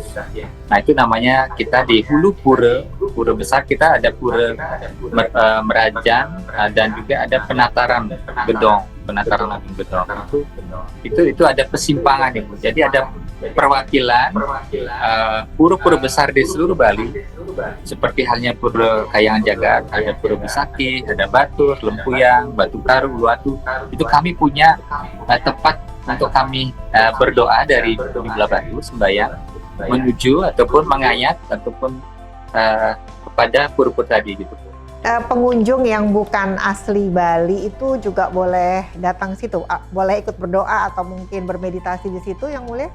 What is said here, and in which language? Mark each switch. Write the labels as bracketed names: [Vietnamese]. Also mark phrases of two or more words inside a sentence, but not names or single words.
[Indonesian] Nah, itu namanya kita di hulu pura besar, kita ada pura Merajan, dan juga ada penataran Agung Gedong. Itu ada persimpangan Ibu. Jadi ada perwakilan pura-pura besar di seluruh Bali, seperti halnya Pura Kayangan Jagat, ada Pura Besaki, ada Batur, Lempuyang, Batu Karu, Luatu. Itu kami punya tempat untuk kami berdoa dari Belah Batu, sembahyang menuju ataupun mengayat ataupun kepada pura-pura tadi gitu. pengunjung yang bukan asli Bali itu juga boleh datang situ, boleh ikut berdoa atau mungkin bermeditasi di situ Yang Mulia?